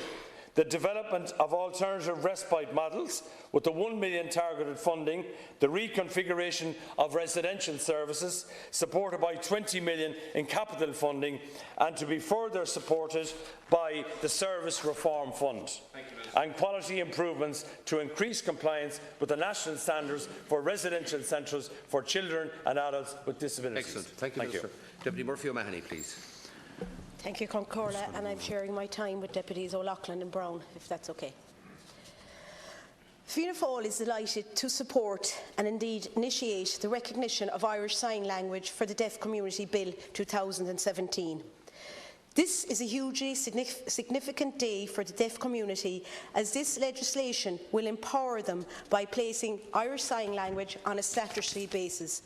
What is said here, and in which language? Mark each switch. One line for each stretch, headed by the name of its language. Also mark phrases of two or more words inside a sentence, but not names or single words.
English: The development of alternative respite models with the €1 million targeted funding, the reconfiguration of residential services supported by €20 million in capital funding, and to be further supported by the Service Reform Fund, and quality improvements to increase compliance with the national standards for residential centres for children and adults with disabilities. Excellent. Thank you, Minister. Deputy Murphy O'Mahony, please. Thank you, Corla, and I'm sharing my time with Deputies O'Loughlin and Brown, if that's okay. Fianna Fáil is delighted to support and indeed initiate the recognition of Irish Sign Language for the Deaf Community Bill 2017. This is a hugely significant day for the deaf community, as this legislation will empower them by placing Irish Sign Language on a statutory basis.